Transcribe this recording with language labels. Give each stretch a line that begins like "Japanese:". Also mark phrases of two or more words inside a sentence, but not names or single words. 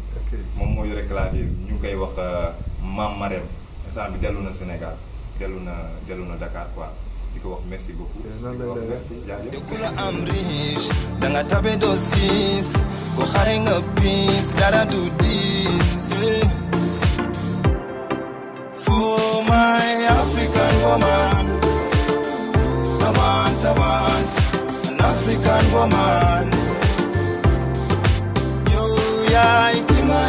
Wolof: moom moo yore clavier bi ñu ngi koy wax Mame Marème instant bi dellu na Sénégal dellu na Dakar quoi di ko wax
French: merci beaucoup.
Wolof: di ko wax
French: merci jaajëf.
Wolof: ku la am riche da nga tabe doo siis ku xare nga piis dara du diis.
English: For my African woman, I want an African woman. You, yeah,